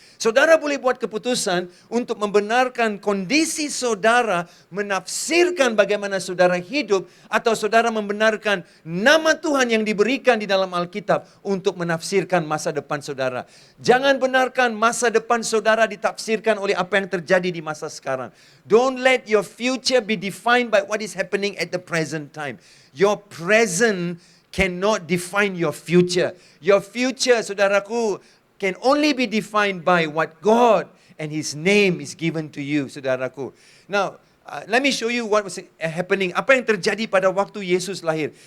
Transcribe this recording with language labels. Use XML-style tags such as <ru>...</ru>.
<id>Saudara boleh buat keputusan untuk membenarkan kondisi saudara, menafsirkan bagaimana saudara hidup, atau saudara membenarkan nama Tuhan yang diberikan di dalam Alkitab untuk menafsirkan masa depan saudara. Jangan benarkan masa depan saudara ditafsirkan oleh apa yang terjadi di masa sekarang.</id> <en>Don't let your future be defined by what is happening at the present time. Your present cannot define your future. Your future, saudaraku, can only be defined by what God and His name is given to you, saudaraku. Now, let me show you what was happening.</en> <id>Apa yang terjadi pada waktu Yesus lahir.</id>